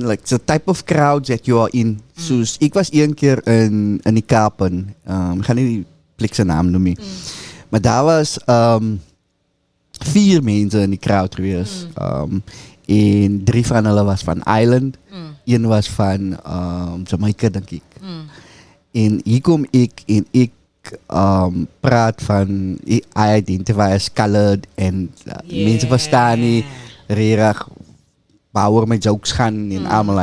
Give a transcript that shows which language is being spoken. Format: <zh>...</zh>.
<en>The type of crowds that you are in.</en> <af>Soos, ek was een keer in die Kapen. Ek gaan nie die plek se naam noem nie. Maar daar was 4 mense in die crowd gewees. En 3 van hulle was van Island. 1 was van Jamaica, denk ik. En hier kom ek en ek praat van,</af> <en>I identify as colored,</en> <af>en mense verstaan nie regtig waaroor my jokes gaan en allemaal.</af>